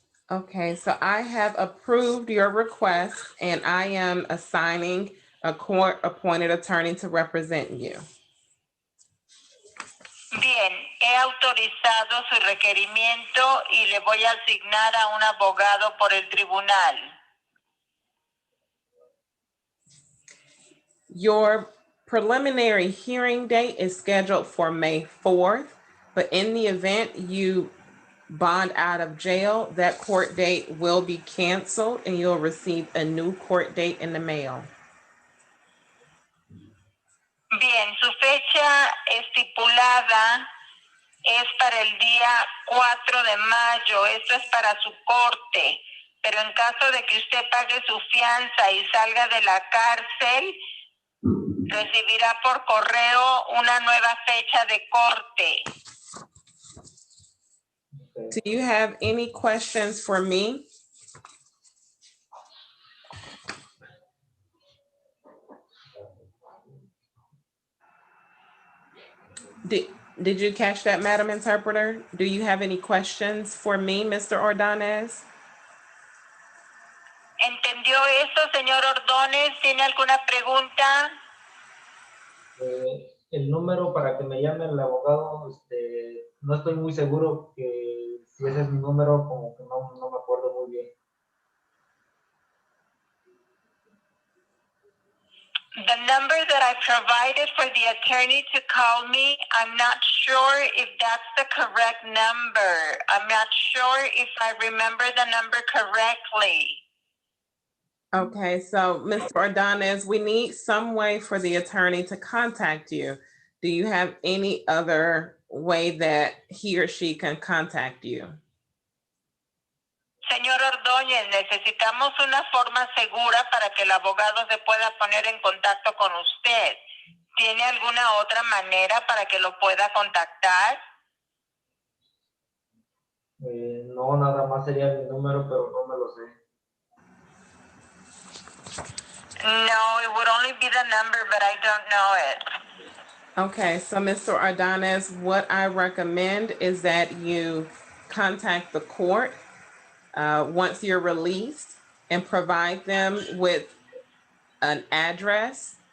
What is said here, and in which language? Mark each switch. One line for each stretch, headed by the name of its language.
English: Okay, so I have approved your request and I am assigning a court-appointed attorney to represent you.
Spanish: Bien, he autorizado su requerimiento y le voy a asignar a un abogado por el tribunal.
English: Your preliminary hearing date is scheduled for May 4th, but in the event you bond out of jail, that court date will be canceled and you'll receive a new court date in the mail.
Spanish: Bien, su fecha estipulada es para el día 4 de mayo. Esto es para su corte. Pero en caso de que usted pague su fianza y salga de la cárcel, recibirá por correo una nueva fecha de corte.
English: Do you have any questions for me? Did you catch that, Madam Interpreter? Do you have any questions for me, Mr. Ordonez?
Spanish: ¿Entendió eso, señor Ordóñez? ¿Tiene alguna pregunta? El número para que me llame el abogado, no estoy muy seguro que si ese es mi número, como que no me acuerdo muy bien.
English: The number that I provided for the attorney to call me, I'm not sure if that's the correct number. I'm not sure if I remember the number correctly. Okay, so Mr. Ordonez, we need some way for the attorney to contact you. Do you have any other way that he or she can contact you?
Spanish: Señor Ordóñez, necesitamos una forma segura para que el abogado se pueda poner en contacto con usted. ¿Tiene alguna otra manera para que lo pueda contactar? No, nada más sería mi número, pero no me lo sé.
English: No, it would only be the number, but I don't know it. Okay, so Mr. Ordonez, what I recommend is that you contact the court once you're released and provide them with an address.